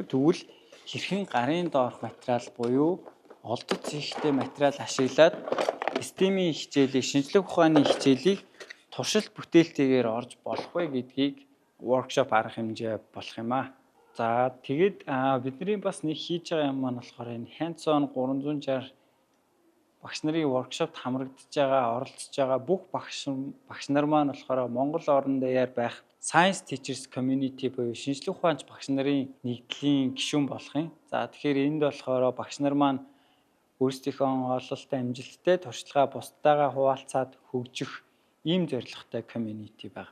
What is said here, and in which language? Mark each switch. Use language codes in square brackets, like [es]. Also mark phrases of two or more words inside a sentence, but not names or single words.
[mn] Тэгвэл хэрхэн гарын доорх материал буюу олдоц хийхтэй материал ашиглаад STEAM-ийн хичээлийг, шинжлэх ухааны хичээлийг туршилт бүтээлтэйгээр орж болох вэ гэдгийг воркшоп арга хэмжээ болох юм аа. За тэгээд бидний бас нэг хийж байгаа юм маань болохоор энэ hands-on 360 багш нарын воркшопт хамрагдж байгаа, оролцож байгаа бүх багш нар маань болохоор Монгол орон даяар байх Science Teachers Community буюу шинжлэх ухаанч багш нарын нэгдлийн гишүүн болох юм. За тэгэхээр энд болохоор багш нар маань өөрсдийнхөө ололттой амжилттай туршлагаа бусдаагаа хуваалцаад хөгжих ийм зорилготой community байна.